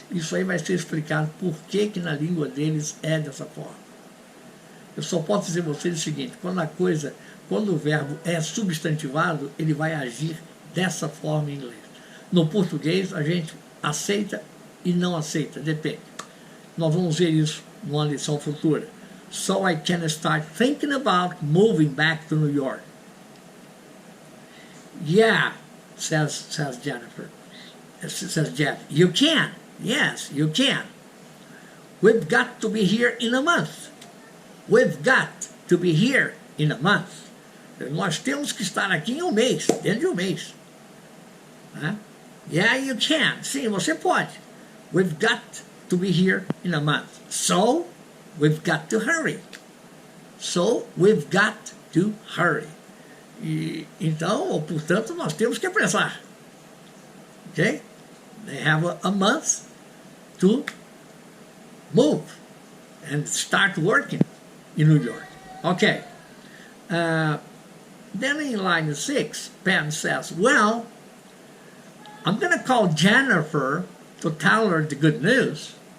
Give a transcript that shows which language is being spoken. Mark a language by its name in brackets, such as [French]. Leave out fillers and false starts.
[Portuguese] Isso aí vai ser explicado por que na língua deles é dessa forma. Eu só posso dizer a vocês o seguinte, quando o verbo é substantivado, ele vai agir dessa forma em inglês. No português, a gente aceita e não aceita, depende. Nós vamos ver isso numa lição futura. [English] So I can start thinking about moving back to New York. Yeah, says Jennifer. says Jeff. You can. Yes, you can. We've got to be here in a month. We've got to be here in a month. [Portuguese] Nós temos que estar aqui em um mês, dentro de um mês. [English] Yeah, you can. [Portuguese] Sim, você pode. [English] We've got to be here in a month. So, we've got to hurry. So, we've got to hurry. [Portuguese] E, então, ou portanto, nós temos que apressar. [English] Okay? They have a month to move and start working in New York. Okay. Then in line 6, Pam says, well, I'm going to call Jennifer to tell her the good news.